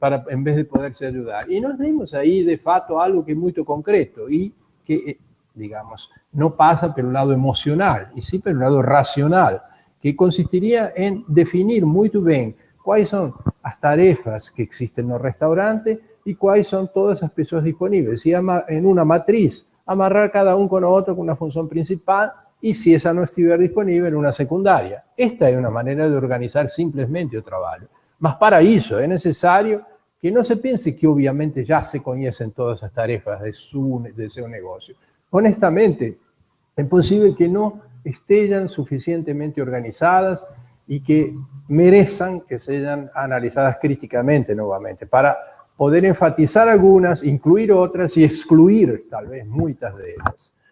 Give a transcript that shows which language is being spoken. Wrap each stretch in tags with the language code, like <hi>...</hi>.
<es>En vez de poderse ayudar. Y nos dimos ahí, de fato, algo que es muy concreto y que, digamos, no pasa por un lado emocional, y sí por un lado racional, que consistiría en definir muy bien cuáles son las tarefas que existen en los restaurantes y cuáles son todas las personas disponibles. Y en una matriz, amarrar cada uno con otro con una función principal y si esa no estiver disponible, en una secundaria. Esta es una manera de organizar simplemente el trabajo.</es> <pt>Mas para isso é necessário que não se pense que, obviamente, já se conhecem todas as tarefas de seu negócio. Honestamente, é possível que não estejam suficientemente organizadas e que mereçam que sejam analisadas criticamente novamente para</pt> <es>poder enfatizar algunas, incluir otras y excluir tal vez muchas de ellas.</es>